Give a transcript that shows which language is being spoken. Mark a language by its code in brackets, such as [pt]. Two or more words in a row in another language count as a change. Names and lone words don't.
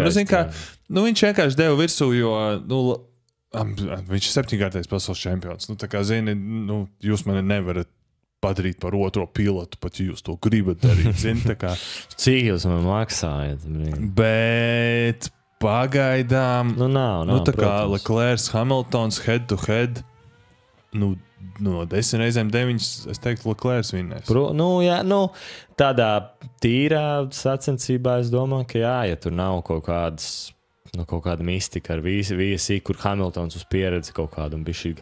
[lv] Viņš vienkārši deva virsū, jo, viņš ir 7-kārtais pasaules čempions. Tā kā, zini, jūs mani nevarat padarīt par otro pilotu, pat ja jūs to gribat darīt. Zini, tā kā... Cik jūs man maksājat? Bet pagaidām... Nav, tā kā Leclerc, Hamiltons, [en] head to head, [lv] no 10 reizēm 9, es teiktu, Leclerc vinnēs. Tādā tīrā sacensībā es domāju, ka ja tur nav kaut kāda mistika ar VSI, kur Hamiltons uz pieredzi kaut kādu bišķīgi.